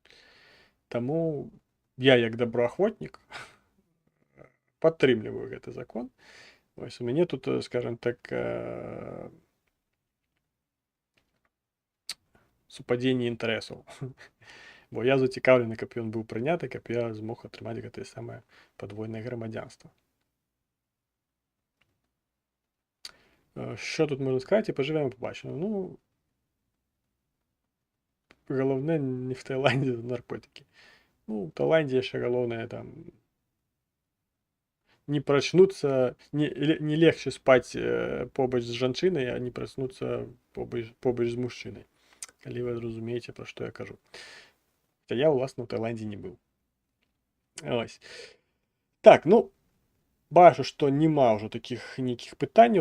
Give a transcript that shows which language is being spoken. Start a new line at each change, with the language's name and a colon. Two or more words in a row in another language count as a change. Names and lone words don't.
Belarusian: Таму я як добраахвотнік падтрымліваю гэты закон. Ось у мяне тут, скажем так, супадзенне інтарэсаў. Бо я зацікаўлены, каб ён быў прыняты, каб я змог атрымаць гэтае самае падвойнае грамадзянства.
Ukrainian: Що тут можна сказати? Поживемо, побачимо. Ну, головне не в Таїланді наркотики. Ну, в Таїланді ще головне
Belarusian: там не прачнуцца, не легче спаць побач з жанчынай, а не праснуцца побач з мужчынай. Калі вы зразумееце, пра што я кажу. Я, уласна, в Таїланді не быў. Ось. Так, ну, бачу, што няма ўжо такіх нейкіх пытанняў.